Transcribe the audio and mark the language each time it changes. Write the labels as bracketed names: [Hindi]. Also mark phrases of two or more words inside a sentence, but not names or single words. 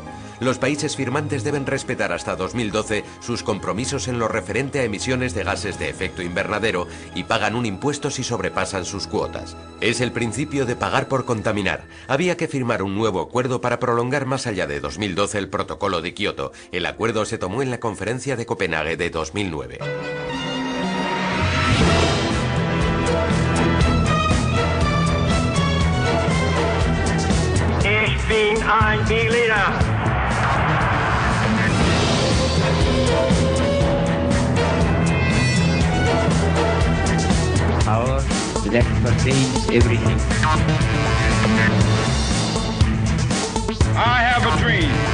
[Spanish] Los países firmantes deben respetar hasta 2012 sus compromisos en lo referente a emisiones de gases de efecto invernadero y pagan un impuesto si sobrepasan sus cuotas. Es el principio de pagar por contaminar. Había que firmar un nuevo acuerdo para prolongar más allá de 2012 el Protocolo de Kioto. El acuerdo se tomó en la Conferencia de Copenhague de 2009. [German] Ich bin ein Berliner. [English] Power that pertains everything. I have a dream.